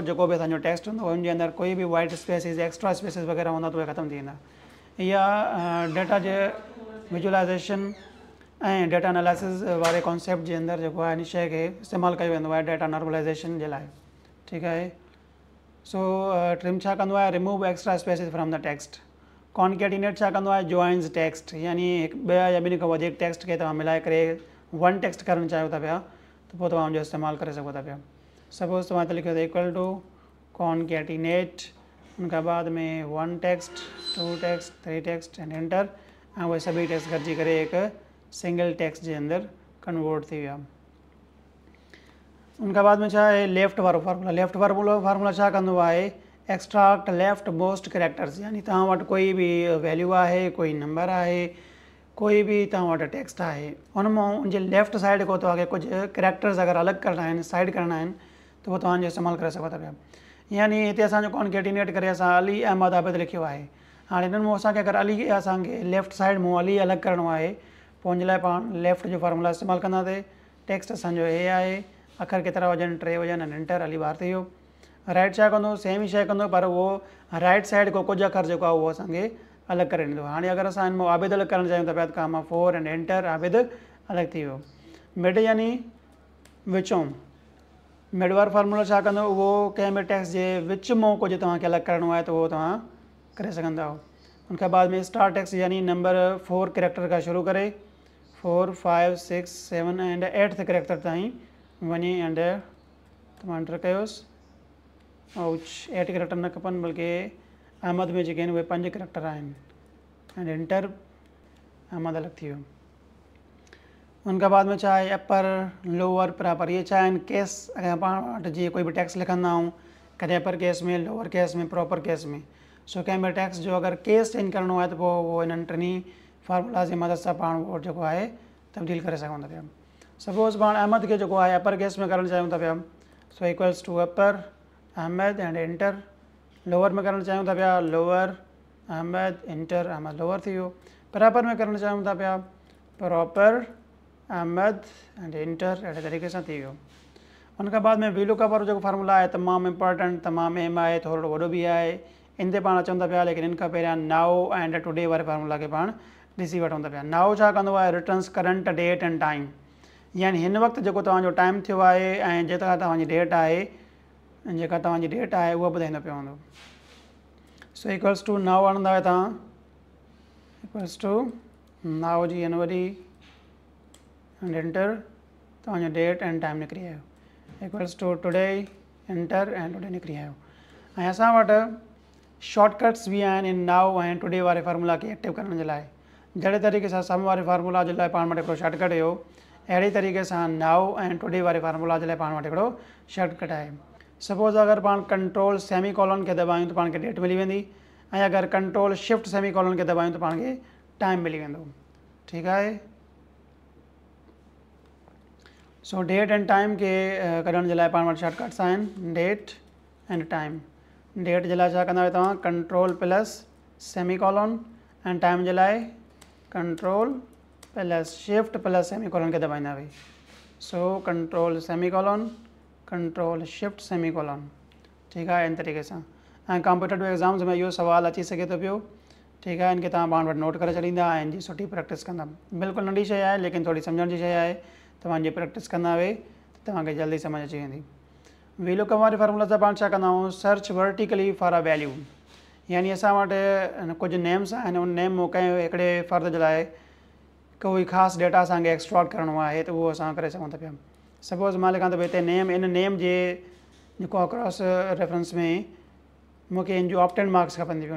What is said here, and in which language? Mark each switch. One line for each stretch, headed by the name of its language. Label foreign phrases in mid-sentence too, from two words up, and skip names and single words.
Sindhi: जेको बि असांजो टेक्स्ट हूंदो उनजे अंदरि कोई बि
English: white spaces, extra spaces
Sindhi: वग़ैरह हूंदा त उहे ख़तमु थी वेंदा। इहा डेटा जे विजुअलाइज़ेशन ऐं
English: data analysis
Sindhi: वारे कॉन्सेप्ट जे अंदरि जेको आहे इन शइ खे इस्तेमालु कयो वेंदो आहे
English: data normalization
Sindhi: जे लाइ। ठीकु आहे। सो ट्रिम छा कंदो आहे?
English: remove extra spaces from the text.
Sindhi: कॉन्केटिनेट छा कंदो आहे?
English: joins text,
Sindhi: यानी हिकु ॿिया या ॿिनि खां वधीक टेक्स्ट खे तव्हां मिलाए करे
English: one text
Sindhi: करणु चाहियो था पिया त पोइ तव्हां उनजो इस्तेमालु करे सघो था पिया। सपोज़ तव्हां हिते लिखियो त
English: equal to concatenate,
Sindhi: उनखां बाद में
English: one text, two text, three text and enter,
Sindhi: ऐं उहे सभई टेक्स्ट गॾिजी करे हिकु
English: single text
Sindhi: जे अंदरि कन्वर्ट थी विया। उनखां बाद में छा आहे? लेफ्ट वारो फार्मूला। लेफ्ट वारो फार्मूला छा कंदो आहे?
English: extract leftmost characters,
Sindhi: यानी तव्हां वटि कोई बि वैल्यू आहे, कोई नंबर आहे, कोई बि तव्हां वटि टेक्स्ट आहे, उन मां उनजे
English: left side
Sindhi: खां तव्हांखे कुझु कैरेक्टर्स अगरि अलॻि करणा आहिनि, साइड करणा आहिनि त पोइ तव्हांजो इस्तेमालु करे सघो था पिया। यानी हिते असांजो कॉन्केटिनेट करे असां अली अहमद आबिद लिखियो आहे। हाणे हिननि मां असांखे अगरि अली असांखे
English: left side
Sindhi: मां अली अलॻि करिणो आहे पोइ उनजे लाइ पाण लेफ्ट जो फार्मूला इस्तेमालु कंदासीं। टेक्स्ट असांजो हे आहे, अखर केतिरा हुजनि? 3 हुजनि ऐं एंटर, अली ॿाहिरि थी वियो। राइट छा कंदो? सेम ई शइ कंदो, पर उहो
English: right side
Sindhi: खां कुझु अखर जेको आहे उहो असांखे अलॻि करे ॾींदो। हाणे अगरि असां हिन मां आबिद अलॻि करणु चाहियूं था पिया त
English: comma 4 and enter,
Sindhi: आबिद अलॻि थी वियो। मिड यानी विचों। मिड वारो फार्मूला छा कंदो? उहो कंहिं बि टेक्स्ट जे विच मां कुझु तव्हांखे अलॻि करिणो आहे त उहो तव्हां करे सघंदा आहियो। उनखां बाद में
English: start text
Sindhi: यानी नंबर 4 कैरेक्टर खां शुरू करे 4, 5, 6, 7
English: and 8th character
Sindhi: ताईं वञी एंड तव्हां एंटर कयोसि। ऐं 8 कैरेक्टर न खपनि, बल्कि अहमद में जेके आहिनि उहे 5 कैरेक्टर आहिनि
English: and enter,
Sindhi: अहमद अलॻि थी वियो। उनखां बाद में छा आहे?
English: upper, lower, proper,
Sindhi: इहे छा आहिनि? केस। अगरि पाण वटि जीअं कोई बि टेक्स्ट लिखंदा आहियूं, कॾहिं
English: upper case
Sindhi: में,
English: lower case
Sindhi: में,
English: proper case
Sindhi: में। सो कंहिं बि टेक्स्ट जो अगरि
English: case change
Sindhi: करिणो आहे त पोइ उहो हिननि टिनी फार्मूलाज़ जी मदद सां पाण उहो जेको आहे तब्दील करे सघूं था पिया। सपोज़ पाण अहमद खे जेको आहे
English: upper case
Sindhi: में करणु चाहियूं था पिया,
English: so equals to upper Ahmad and enter.
Sindhi: लोअर में करणु चाहियूं था पिया,
English: lower Ahmad enter,
Sindhi: अहमद लोअर थी वियो। प्रॉपर में करणु चाहियूं था पिया,
English: proper Ahmad and enter,
Sindhi: अहिड़े तरीक़े सां थी वियो। उनखां बाद में वीलुकअप वारो जेको फार्मूला आहे तमामु इंपॉर्टेंट, तमामु अहम आहे, थोरो वॾो बि आहे। इन ते पाण अचूं था पिया, लेकिन इन खां पहिरियां
English: now and today
Sindhi: वारे फार्मूला खे पाण ॾिसी वठूं था पिया। नाउ छा कंदो आहे?
English: returns current date and time,
Sindhi: यानी हिन वक़्तु जेको तव्हांजो टाइम थियो आहे ऐं जेका तव्हांजी डेट आहे, जेका तव्हांजी डेट आहे उहा ॿुधाईंदो पियो हूंदो।
English: so equals to now
Sindhi: आणंदा हुआ तव्हां,
English: equals to now
Sindhi: जी एन वॾी
English: and enter,
Sindhi: तव्हांजो
English: date and time
Sindhi: निकिरी आयो।
English: equals to today enter and today
Sindhi: निकिरी आयो। ऐं असां वटि शॉर्टकट्स बि आहिनि इन नाउ ऐं टुडे वारे फार्मूला खे एक्टिव करण जे लाइ। जहिड़े तरीक़े सां सम वारे फार्मूला जे लाइ पाण वटि हिकिड़ो शॉर्टकट हुयो, अहिड़ी तरीक़े सां नाउ ऐं टुडे वारे फार्मूला जे लाइ पाण वटि हिकिड़ो शॉर्टकट आहे। सपोज़ अगरि पाण
English: control semicolon
Sindhi: खे दॿायूं त पाण खे डेट मिली वेंदी, ऐं अगरि
English: control shift semicolon
Sindhi: खे दॿायूं त पाण खे टाइम मिली वेंदो। ठीकु आहे। सो
English: date and time
Sindhi: खे कढण जे लाइ पाण वटि शॉर्टकट्स आहिनि,
English: date and time.
Sindhi: डेट जे लाइ छा कंदा आहियो तव्हां?
English: control plus semicolon,
Sindhi: ऐं टाइम जे लाइ
English: control plus shift plus semicolon
Sindhi: खे दॿाईंदा हुई।
English: so control semicolon, control shift semicolon.
Sindhi: ठीकु आहे। इन तरीक़े सां। ऐं
English: competitive exams
Sindhi: में इहो सुवालु अची सघे थो पियो ठीकु आहे। इनखे तव्हां पाण वटि नोट करे छॾींदा ऐं इन जी सुठी प्रैक्टिस कंदा। बिल्कुलु नंढी शइ आहे लेकिन थोरी सम्झण जी शइ आहे। तव्हांजी प्रैक्टिस कंदा वे त तव्हांखे जल्दी सम्झ अची वेंदी। वीलुकअप वारे फार्मूला सां पाण छा कंदा आहियूं,
English: search vertically for a value,
Sindhi: यानी असां वटि कुझु नेम्स आहिनि, उन नेम में कंहिं हिकिड़े फ़र्द जे लाइ कोई ख़ासि डेटा असांखे एक्सट्रैक्ट करिणो आहे त उहो असां करे सघूं था पिया। सपोज़ मां लिखां त भई हिते नेम, इन नेम जे जेको
English: cross reference
Sindhi: में मूंखे इन जो
English: obtained marks
Sindhi: खपंदी हुयूं।